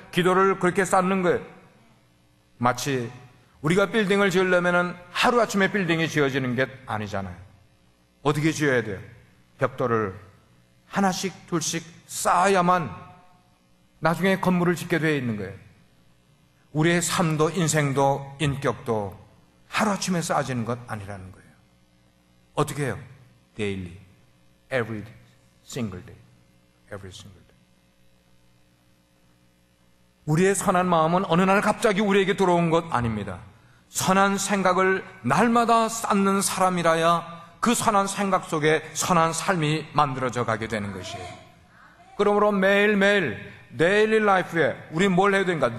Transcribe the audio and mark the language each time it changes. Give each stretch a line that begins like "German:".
Korean: 기도를 그렇게 쌓는 거예요. 마치 우리가 빌딩을 지으려면 하루아침에 빌딩이 지어지는 게 아니잖아요. 어떻게 지어야 돼요? 벽돌을 하나씩 둘씩 쌓아야만 나중에 건물을 짓게 되어 있는 거예요. 우리의 삶도 인생도 인격도 하루아침에 쌓아지는 것 아니라는 거예요. 어떻게 해요?
English: Daily, every single day, every single day.
Korean: 우리의 선한 마음은 어느 날 갑자기 우리에게 들어온 것 아닙니다. 선한 생각을 날마다 쌓는 사람이라야 그 선한 생각 속에 선한 삶이 만들어져 가게 되는 것이에요. 그러므로 매일매일 데일리 라이프에 우리 뭘 해야 되는가?